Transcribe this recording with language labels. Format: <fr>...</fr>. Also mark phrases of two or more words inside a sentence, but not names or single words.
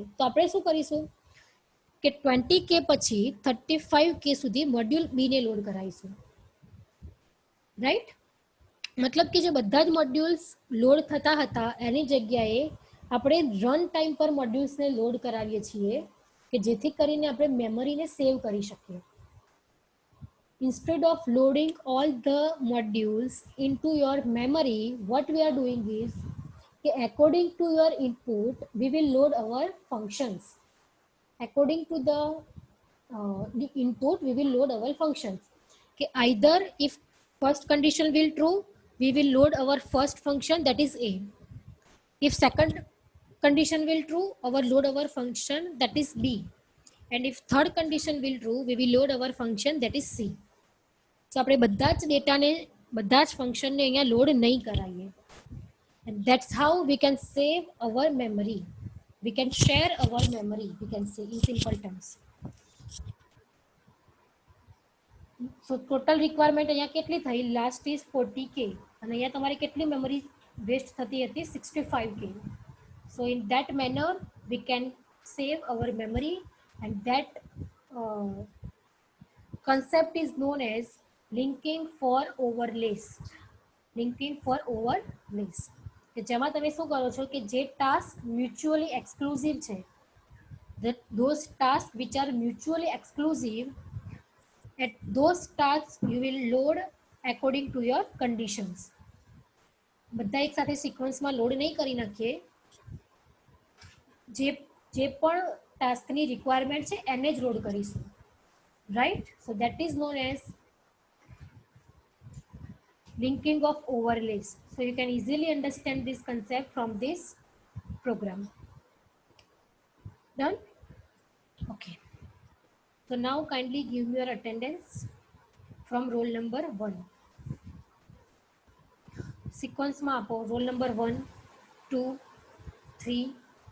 <gu>તો આપણે શું કરીશું કે 20K પછી 35K સુધી</gu> <en>module B</en> <gu>ને લોડ કરાવીશું. રાઈટ, મતલબ કે જે બધા જ મોડ્યુલ્સ લોડ થતા હતા એની જગ્યાએ આપણે</gu> <en>run time</en> <gu>પર મોડ્યુલ્સને લોડ કરાવીએ છીએ કે જેથી કરીને આપણે મેમરીને સેવ કરી શકીએ.</gu> <en>Instead of loading all the modules into your memory, what we are doing is according to your input we will load our functions. According to the input we will load our functions. Either if first condition will true, we will load our first function, that is a. If second condition will true, load our function, that is b. And if third condition will true, we will load our function, that is c.</en> <gu>So આપણે બધા જ ડેટાને, બધા જ ફંક્શનને અહીંયા લોડ નહીં કરાવીએ.</gu> <en>And that's how we can save our memory. We can share our memory, we can say in simple terms.</en> <gu>So</gu> <en>total requirement</en> <gu>અહીંયા કેટલી થઈ,</gu> <en>last is 40K</en> <gu>અને અહીંયા તમારે કેટલી</gu> <en>memory waste</en> <gu>થતી હતી, 65K.</gu> <en>So in that manner we can save our memory, and that concept is known as linking for overlays. Linking for overlays</en> <gu>કે જેમાં તમે શું કરો છો કે જે ટાસ્ક</gu> <en>mutually exclusive</en> <gu>છે,</gu> <en>that those tasks which are mutually exclusive, at those tasks you will load according to your conditions.</en> <gu>બધા એક સાથે સિક્વન્સમાં લોડ નહીં કરી નાખીએ, જે પણ ટાસ્કની રિક્વાયરમેન્ટ છે એને જ લોડ કરીશું.</gu> <en>Right, so that is known as linking of overlays. So you can easily understand this concept from this program. Done? Okay. So now kindly give me your attendance from roll number 1.</en> <gu>Sequence માં આપો,</gu> <en>roll number 1, 2, 3,</en>